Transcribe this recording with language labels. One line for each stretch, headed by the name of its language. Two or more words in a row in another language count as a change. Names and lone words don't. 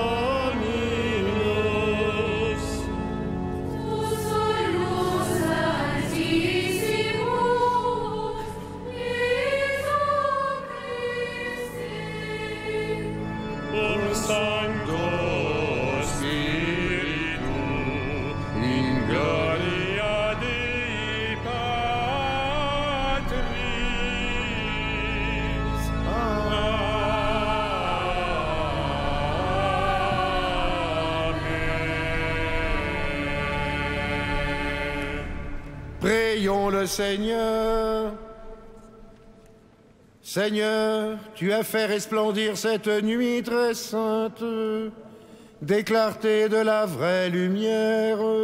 Latin: Dominus, por Sancto Spiritu, in gloria Dei Patris. Amen.
French: Prions le Seigneur. Seigneur, tu as fait resplendir cette nuit très sainte des clartés de la vraie lumière.